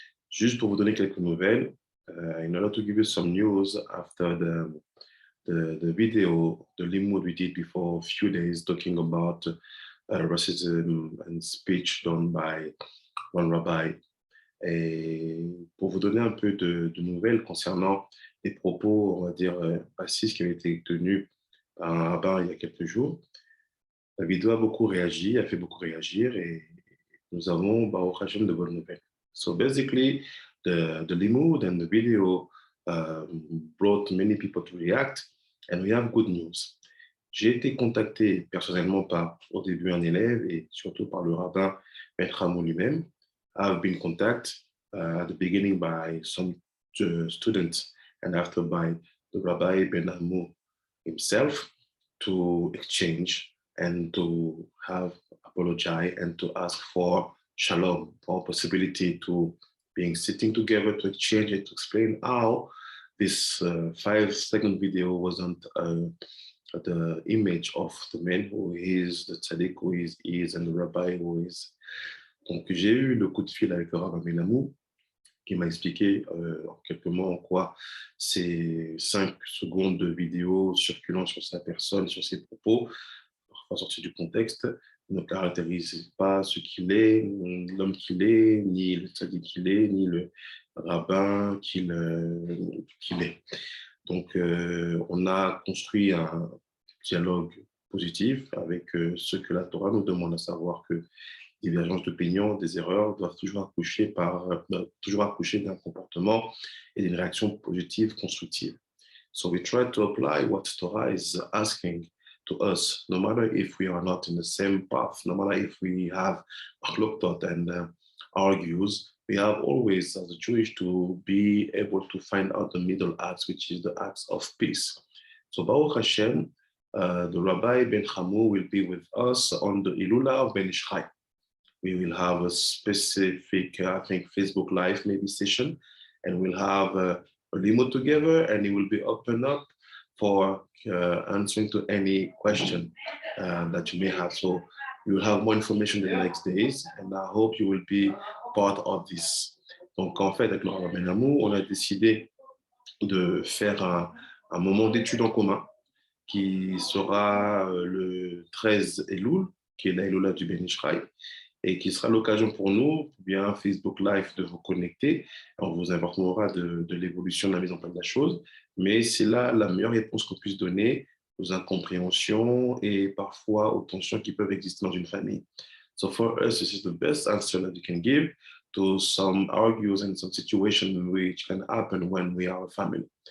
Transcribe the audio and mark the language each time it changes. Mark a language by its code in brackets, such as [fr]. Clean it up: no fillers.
[fr] Juste pour vous donner quelques nouvelles, [en] in order to give you some news after the video, the limud we did before a few days talking about racism and speech done by one rabbi. [fr] Et pour vous donner un peu de nouvelles concernant les propos, on va dire, racistes qui ont été tenus par un rabbin il y a quelques jours. La vidéo a beaucoup réagi, a fait beaucoup réagir et nous avons, Baruch Hashem, de bonnes nouvelles. [en] So basically, the limud and the video brought many people to react and we have good news. [fr] J'ai été contacté personnellement par, au début, un élève et surtout par le rabbin Ben Hamou lui-même. [en] I've been contacted at the beginning by some students and after by the rabbi Ben Hamou himself to exchange and to have apologize and to ask for shalom, for possibility to being sitting together to exchange and to explain how this 5-second video wasn't the image of the man who is, the tzaddik who is and the rabbi who is. [fr] Donc j'ai eu le coup de fil avec le rabbin Benamou qui m'a expliqué en quelques mots en quoi ces 5 secondes de vidéo circulant sur sa personne, sur ses propos, parfois sortis du contexte, ne caractérise pas ce qu'il est, l'homme qu'il est, ni le tzaddik qu'il est, ni le rabbin qu'il est. Donc, on a construit un dialogue positif avec ce que la Torah nous demande, à savoir que divergences d'opinion, des erreurs doivent toujours accoucher d'un comportement et d'une réaction positive, constructive. [en] So we try to apply what Torah is asking to us, no matter if we are not in the same path, no matter if we have machloktot and argues, we have always, as a Jewish, to be able to find out the middle acts, which is the acts of peace. So Baruch Hashem, the Rabbi Ben Hamou will be with us on the Ilula of Ben Ish Chai. We will have a specific, I think, Facebook Live maybe session, and we'll have a limud together, and it will be open up for answering to any question that you may have. So you will have more information in the next days, and I hope you will be part of this. [fr] Donc, en fait, avec le Rabbin Benamou, on a décidé de faire un moment d'étude en commun qui sera le 13 Elul, qui est la Elula du Ben Ish Chai, et qui sera l'occasion pour nous, bien Facebook Live, de vous connecter. On vous informera de l'évolution de la mise en place de la chose, mais c'est là la meilleure réponse qu'on puisse donner aux incompréhensions et parfois aux tensions qui peuvent exister dans une famille. [en] So for us, this is the best answer that we can give to some argues and some situations which can happen when we are a family.